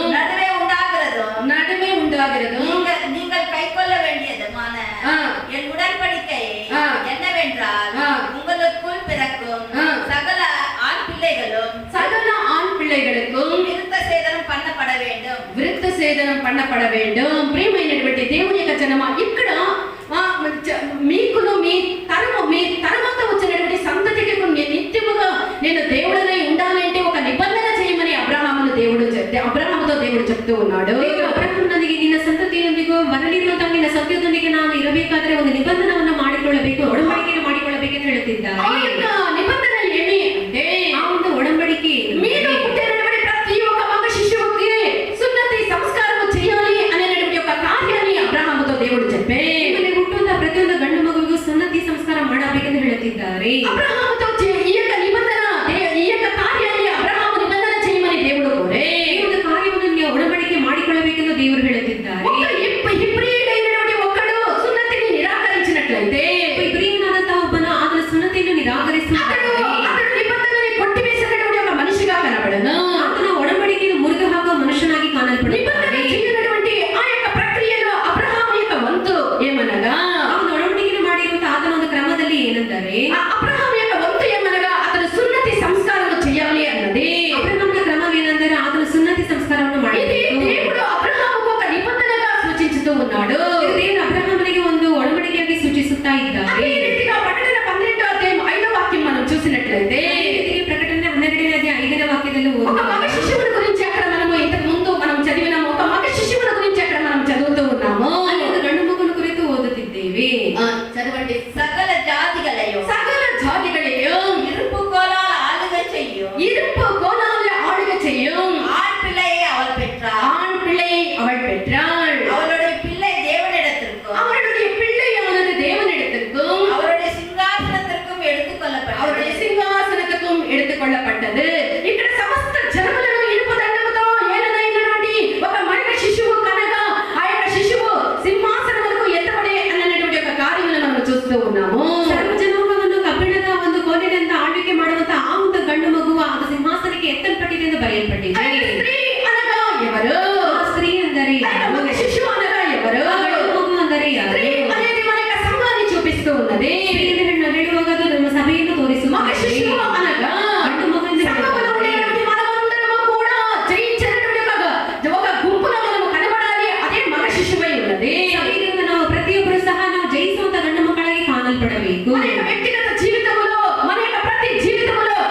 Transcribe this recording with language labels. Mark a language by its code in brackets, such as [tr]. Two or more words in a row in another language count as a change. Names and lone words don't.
[ta] நடுவே உண்டாகிறதும் நீங்கள் கை கொள்ள வேண்டியதுமான என் உடன்படிக்கை என்னவென்றால் உங்களுக்குள் பிறக்கும் சகல ஆண் பிள்ளைகளுக்கும் விருத்த சேதனம் பண்ணப்பட வேண்டும். [te] ప్రియమైనటువంటి దేవుని యొక్క జనమా, ఇక్కడ మీకును మీ తరువాత వచ్చినటువంటి సంతతికి నిత్యముగా నేను దేవుడనై ఉండాలంటే ఒక నిబంధన చేయమని అబ్రహాముతో దేవుడు చెప్తూ ఉన్నాడు. [kn] ಅಬ್ರಹಾಮನಿಗೆ ನಿನ್ನ ಸಂತತಿಯೊಂದಿಗೂ ಬರಲಿರುವಂತಹ ನಿನ್ನ ಸಂತತಿಯೊಂದಿಗೆ ನಾನು ಇರಬೇಕಾದ್ರೆ ಒಂದು ನಿಬಂಧನವನ್ನು ಮಾಡಿಕೊಳ್ಳಬೇಕು, ಒಡಂಬಡಿಕೆಯನ್ನು ಮಾಡಿಕೊಳ್ಳಬೇಕೆಂದು ಹೇಳುತ್ತಿದ್ದಾರೆ. [te] ఆ యొక్క నిబంధన ఏమి అంటే, [kn] ಆ ಒಂದು ಒಡಂಬಡಿಕೆ [te] మీలో పుట్టినటువంటి ప్రతి ఒక్క మగ శిశువుకి సున్నతి సంస్కారము చేయాలి అనేటువంటి ఒక కార్యాన్ని అబ్రహాముతో దేవుడు చెప్పే, [kn] ಹುಟ್ಟುವಂತಹ ಪ್ರತಿಯೊಂದು ಗಂಡು ಮಗುವಿಗೂ ಸುನ್ನತಿ ಸಂಸ್ಕಾರ ಮಾಡಬೇಕೆಂದು ಹೇಳುತ್ತಿದ್ದಾರೆ. [te] అబ్రహాముతో ఈ యొక్క నిబంధన, ఈ యొక్క కార్యాన్ని అబ్రహాము నిబంధన చేయమని దేవుడు కోరే, [kn] ಈ ಒಂದು ಕಾರ್ಯವನ್ನು ನೀವು ಒಡಂಬಡಿಕೆ ಮಾಡಿಕೊಳ್ಳಬೇಕೆಂದು ದೇವರು ಹೇಳುತ್ತಿದ್ದಾರೆ. [te] ఇబ్రియుడైనటువంటి ఒకడు సున్నతిని నిరాకరించినట్లయితే, [kn] ಇಬ್ರಿಯನಾದಂತಹ ಒಬ್ಬನು ಆತನ ಸುನ್ನತಿಯನ್ನು ನಿರಾಕರಿಸುತ್ತಾನೆ, [te] అతడు నిబంధనని కొట్టివేసినటువంటి ఒక మనిషిగా కనబడను, [kn] ಆತನ ಒಡಂಬಡಿಕೆಯನ್ನು ಮುರಿದು ಹಾಕುವ ಮನುಷ್ಯನಾಗಿ ಕಾಣಲ್ಪಡುತ್ತಾನೆ. [te] చేయనటువంటి ఆ యొక్క ప్రక్రియలో అబ్రహాము యొక్క వంతు ఏమనగా, [kn] ಅವನು ಒಡಂಬಡಿಕೆ ಮಾಡಿರುವಂತಹ ಆತನ ಒಂದು ಕ್ರಮದಲ್ಲಿ ಏನೆಂದರೆ, [te] అబ్రహాము యొక్క వంతు ఏమనగా అతను సున్నతి సంస్కారము చేయాలి అన్నది. [kn] ಅಬ್ರಹಾಮನ ಕ್ರಮವೇನೆಂದರೆ ಆತನ ಸುನ್ನತಿ ಸಂಸ್ಕಾರವನ್ನು ಮಾಡಬೇಕು. [te] దేవుడు అబ్రహాముకు ఒక నిబంధనగా సూచించుతూ ఉన్నాడు. [kn] ದೇವರು ಅಬ್ರಹಾಮನಿಗೆ ಒಂದು ಒಡಂಬಡಿಕೆಯಾಗಿ ಸೂಚಿಸುತ್ತಾ ಇದ್ದಾರೆ. [te] అదే రీతిగా ప్రకటన 12వ అధ్యాయం 5వ వాక్యం మనం చూసినట్లయితే, [kn] ప్రకటన 12ನೇ అధ్యాయం 5ನೇ వాక్యದಲ್ಲಿ [te] ఒక మగ శిశువుని గురించి అక్కడ మనము ఇంతకు ముందు మనం చదివినాము. ఒక మగ శిశువుని గురించి అక్కడ మనం చదువుతూ ఉన్నాము. [kn] ಒಂದು గంಡು ಮಗುನು ಕುರಿತು ಓದುತ್ತಿದ್ದೇವೆ. [te] చదవండి. [ta] சகல ஜாதிகளையும் இருப்பு கோலால் ஆளுகை செய்யும் ஆண் பிள்ளையை அவள் பெற்றாள். அவளுடைய பிள்ளை தேவனிடத்திற்கும் அவருடைய சிங்காசனத்திற்கும் எடுத்துக்கொள்ளப்பட்டது. [te] ఇక్కడ సమస్త జనములను ఇనుప దండముతో ఏలనైనటువంటి ఒక మగ శిశువు కనగా ఆ యొక్క శిశువు సింహాసనములకు ఎత్తబడే అన్నటువంటి ఒక కార్యములను మనం చూస్తూ ఉన్నాము. [kn] ಸರ್ವಜನಾಂಗವನ್ನು ಕಬ್ಬಿಣದ ಒಂದು ಕೋಲಿನಿಂದ ಆಳ್ವಿಕೆ ಮಾಡುವಂತ ಆ ಒಂದು ಗಂಡು ಮಗುವು ಆ ಸಿಂಹಾಸನಕ್ಕೆ ಎತ್ತಲ್ಪಟ್ಟಿದೆ ಎಂದು ಬರೆಯಲ್ಪಟ್ಟಿದೆ. [te] స్త్రీ అనగా ఎవరు? [kn] ಆ ಸ್ತ್ರೀ ಅಂದರೆ ಯಾರು? [te] మగ శిశువు అనగా ఎవరు? [kn] ಗಂಡು ಮಗು ಅಂದರೆ ಯಾರು? [te] స్త్రీ అనేది మన యొక్క సంఘాన్ని చూపిస్తూ ఉన్నది. [kn] ಹೇಳುವಾಗ ಅದು ನಮ್ಮ ಸಭೆಯನ್ನು [te] మగ [kn] ತೋರಿಸುತ್ತದೆ. [te] శిశువు అనగా [kn] ಗಂಡು ಮಗು ಎಂದು [te] సంఘములో ఉండేటువంటి మనమందరము కూడా జయించినటువంటి ఒక గుంపులో మనము కనబడాలి. అదే మగ శిశువై ఉన్నది. [kn] ಸಭೆಯಿಂದ ನಾವು ಪ್ರತಿಯೊಬ್ಬರು ಸಹ ನಾವು ಜಯಿಸುವಂತ ಗಂಡು ಮಕ್ಕಳಾಗಿ ಕಾಣಲ್ಪಡಬೇಕು. [te] మన యొక్క వ్యక్తిగత జీవితంలో, మన యొక్క ప్రతి జీవితం